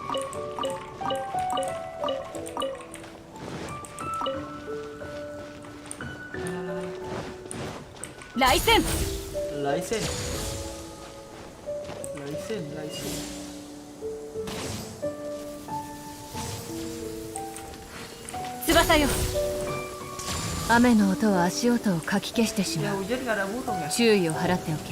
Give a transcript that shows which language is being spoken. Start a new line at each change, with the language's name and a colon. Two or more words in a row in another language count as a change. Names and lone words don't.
English: License. License. License, license.
Japanese: Tsubasa yo. 雨の音は足音をかき消してし
Indonesian: Ya
Japanese: まう。
Indonesian: hujan nggak ada burung ya?
Japanese: 注意を払っておけ。